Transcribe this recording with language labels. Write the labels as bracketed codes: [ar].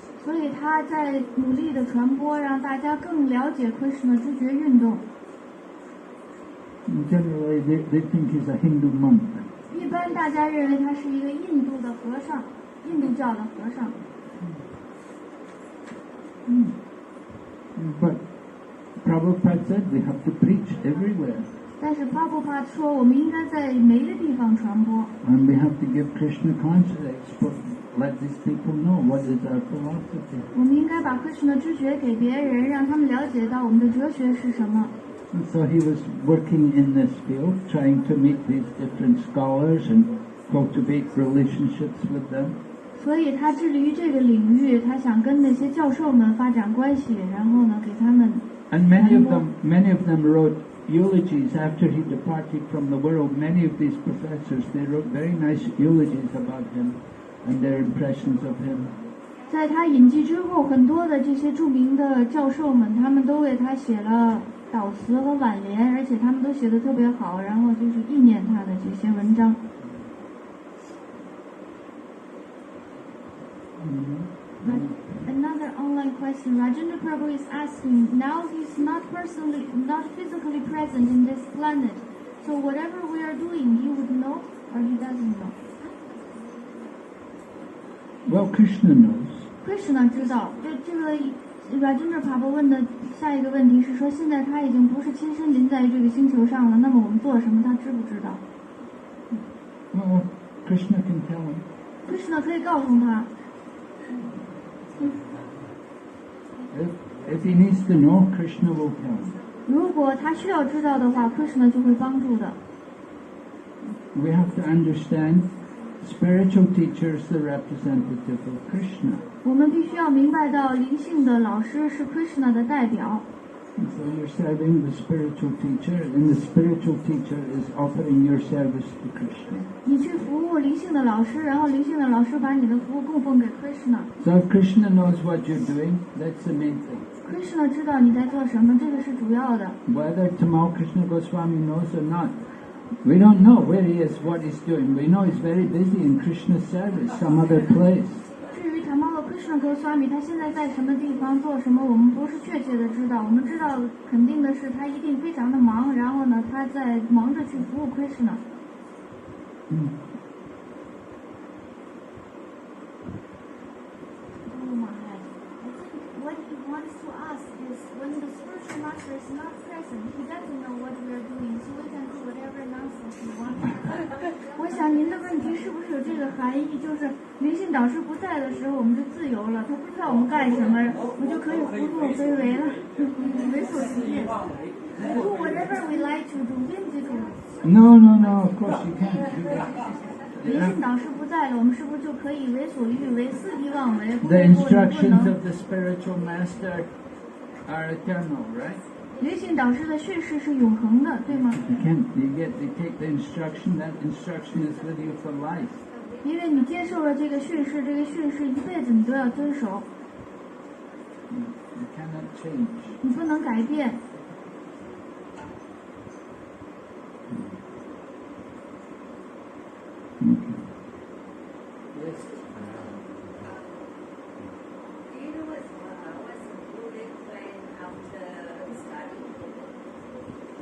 [zh] 所以他在努力的传播，让大家更了解 Krishna 知觉运动。 [en] Generally, they think he's a Hindu monk. [zh] 一般大家认为他是一个印度的和尚，印度教的和尚。 [en] But Prabhupada said we have to preach everywhere. [zh] 但是 Prabhupada 说，我们应该在每一个地方传播。 [en] And we have to give Krishna consciousness, let these people know what is our philosophy. [zh] 我们应该把 Krishna 知觉给别人，让他们了解到我们的哲学是什么。 [en] And so he was working in this field, trying to meet these different scholars and cultivate relationships with them. [zh] 所以他致力于这个领域，他想跟那些教授们发展关系，然后呢，给他们。 [en] And many of them wrote eulogies after he departed from the world. Many of these professors, they wrote very nice eulogies about him and their impressions of him. [zh] 在他隐迹之后，很多的这些著名的教授们，他们都为他写了悼词和挽联，而且他们都写得特别好，然后就是纪念他的这些文章。 [en] Another online question. Rajendra Prabhu is asking, now he's not physically present in this planet. So whatever we are doing, he would know or he doesn't know? Well, Krishna knows. [zh] Krishna 知道。这个 Rajendra Prabhu 问的下一个问题是说，现在他已经不是亲身临在这个星球上了，那么我们做什么，他知不知道？ [en] Well, Krishna can tell him. [zh] Krishna 可以告诉他。 [en] If he needs to know, Krishna will tell him. [zh] 如果他需要知道的话 ，Krishna 就会帮助的。 [en] We have to understand spiritual teacher is the representative of Krishna. [zh] 我们必须要明白到，灵性的老师是 Krishna 的代表。 [en] And so you're serving the spiritual teacher, and the spiritual teacher is offering your service to Krishna. [zh] 你去服务灵性的老师，然后灵性的老师把你的服务供奉给 Krishna。 [en] So if Krishna knows what you're doing, that's the main thing. [zh] Krishna 知道你在做什么，这个是主要的。 [en] Whether Tamal Krishna Goswami knows or not, we don't know where he is, what he's doing. We know he's very busy in Krishna's service, some other place. [zh] 至于 Tamal Krishna Goswami 他现在在什么地方做什么，我们不是确切的知道。我们知道肯定的是他一定非常的忙，然后呢，他在忙着去服务 Krishna。 [en] What he wants to ask is, when the spiritual master is not present, he doesn't know what we are doing, so we can do whatever nonsense we want. [zh] 我想您的问题是不是有这个含义，就是灵性导师不在的时候，我们就自由了，他不知道我们干什么，我就可以胡作非为了，为所欲为。 [en] Do whatever we like to do, whimsical. No, of course you can't do that. [zh] 灵性导师不在了，我们是不是就可以为所欲为、肆意妄为？ [en] The instructions of the spiritual master are eternal, right? [zh] 灵性导师的训示是永恒的，对吗？ [en] They take the instruction, that instruction is with you for life. [zh] 因为你接受了这个训示，这个训示一辈子你都要遵守。 [en] You cannot change. [zh] 你不能改变。 [en] Yes. Do you know what's the Buddha plan after study?